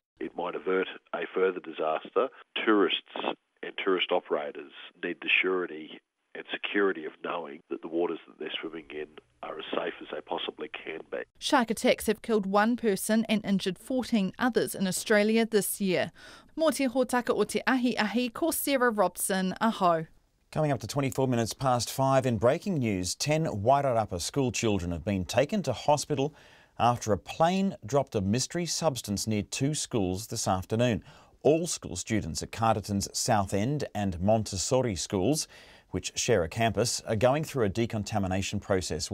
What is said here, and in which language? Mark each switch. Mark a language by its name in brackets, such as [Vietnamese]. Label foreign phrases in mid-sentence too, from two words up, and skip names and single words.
[English] It might avert a further disaster. Tourists and tourist operators need the surety and security of knowing that the waters that they're swimming in are as safe as they possibly can be. Shark attacks have killed 1 person and injured 14 others in Australia this year. [Māori] Mō te hōtaka o te ahi, ko Sarah Robson, aho. [English] Coming up to 24 minutes past 5 in breaking news, 10 Wairarapa school children have been taken to hospital after a plane dropped a mystery substance near 2 schools this afternoon. All school students at Carterton's South End and Montessori schools, which share a campus, are going through a decontamination process.